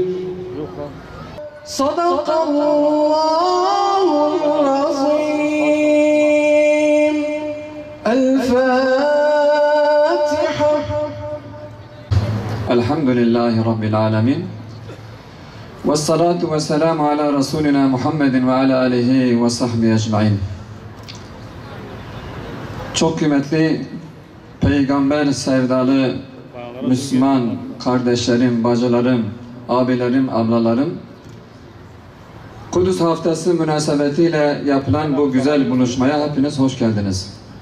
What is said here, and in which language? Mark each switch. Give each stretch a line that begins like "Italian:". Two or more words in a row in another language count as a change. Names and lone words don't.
Arabic: صدق الله العظيم. الفاتحة. الحمد لله رب العالمين. والصلاة والسلام على رسولنا Muhammed وعلى آله وصحبه أجمعين.
Turkish: Çok kıymetli peygamber sevdalı Müslüman kardeşlerim, bacılarım, abilerim, ablalarım, Kudüs Haftası münasebetiyle yapılan bu güzel buluşmaya hepiniz hoş geldiniz.